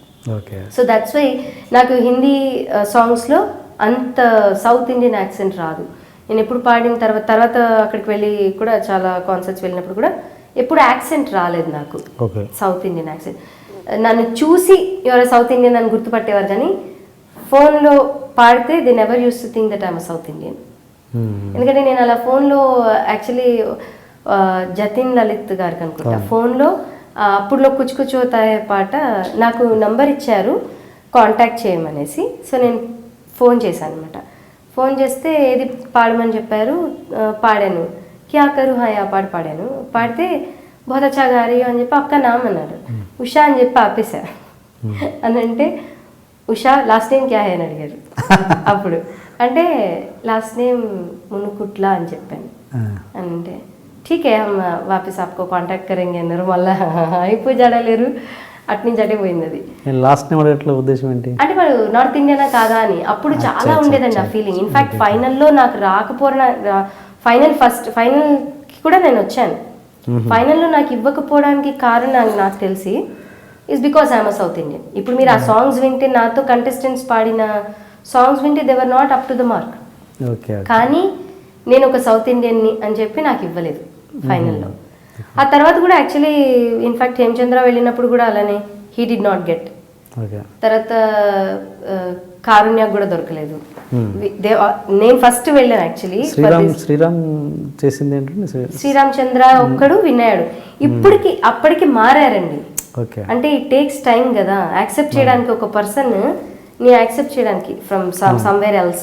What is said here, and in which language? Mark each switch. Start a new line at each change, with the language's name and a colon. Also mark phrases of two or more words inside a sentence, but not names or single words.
English: so that's why
Telugu: నాకు హిందీ సాంగ్స్లో అంత
English: South Indian accent
Telugu: రాదు. నేను ఎప్పుడు పాడిన తర్వాత అక్కడికి వెళ్ళి కూడా చాలా కాన్సర్ట్స్ వెళ్ళినప్పుడు కూడా ఎప్పుడు యాక్సెంట్ రాలేదు నాకు,
English: South Indian accent.
Telugu: నన్ను చూసి ఎవరో
English: South Indian
Telugu: అని గుర్తుపట్టేవారు, కానీ ఫోన్లో పాడితే
English: they never use to think that I'm South Indian.
Telugu: ఎందుకంటే నేను అలా ఫోన్లో యాక్చువల్లీ జతిన్ లలిత్ గారికి అనుకుంటా ఫోన్లో అప్పుడులో కుచ్ కుచ్ హోతాయే పాట నాకు నంబర్ ఇచ్చారు కాంటాక్ట్ చేయమనేసి. సో నేను ఫోన్ చేశాను అనమాట. ఫోన్ చేస్తే ఏది పాడమని చెప్పారు, పాడాను. క్యా కరు హాయ్ ఆ పాట పాడాను. పాడితే
Hindi: बहुत अच्छा गा रही हो
Telugu: అని చెప్పి అక్క నామ్ అన్నాడు. ఉషా అని చెప్పి ఆపేశా. అని అంటే ఉషా
English: last name
Hindi: क्या है
Telugu: అని అడిగారు. అప్పుడు అంటే
English: last name
Telugu: మునుకుట్లా అని చెప్పాను. అంటే
Hindi: ठीक है हम वापस आपको कांटेक्ट करेंगे
Telugu: అన్నారు. మళ్ళీ అయిపోయి జడలేరు, అట్నుంచి అటే పోయింది అది. లాస్ట్ నేమ్ అడగట్ల ఉద్దేశం ఏంటి అంటే వాడు నార్త్ ఇండియనా కాదా అని. అప్పుడు చాలా ఉండేదండి ఆ ఫీలింగ్. ఇన్ఫాక్ట్ ఫైనల్లో నాకు రాకపోయినా ఫైనల్కి కూడా నేను వచ్చాను. ఫైనల్లో నాకు ఇవ్వకపోవడానికి కారణం నాకు తెలిసి
English: is because I'm a South Indian.
Telugu: ఇప్పుడు మీరు ఆ సాంగ్స్ వింటే, నాతో కంటెస్టెంట్స్ పాడిన సాంగ్స్ వింటే
English: they were not up to the mark.
Telugu: కానీ నేను ఒక సౌత్ ఇండియన్ని అని చెప్పి నాకు ఇవ్వలేదు ఫైనల్లో. ఆ తర్వాత కూడా
English: actually in fact
Telugu: హేమచంద్ర వెళ్ళినప్పుడు కూడా అలానే
English: he did not get.
Telugu: తర్వాత కారుణ్య కూడా దొరకలేదు. నేను ఫస్ట్ వెళ్ళాను యాక్చువల్లీ. శ్రీరామ్ చంద్ర ఒక్కడు విన్నాడు. అప్పటికి మారారండి. అంటే
English: it takes time
Telugu: కదా యాక్సెప్ట్ చేయడానికి, ఒక పర్సన్ ని యాక్సెప్ట్ చేయడానికి
English: from somewhere else.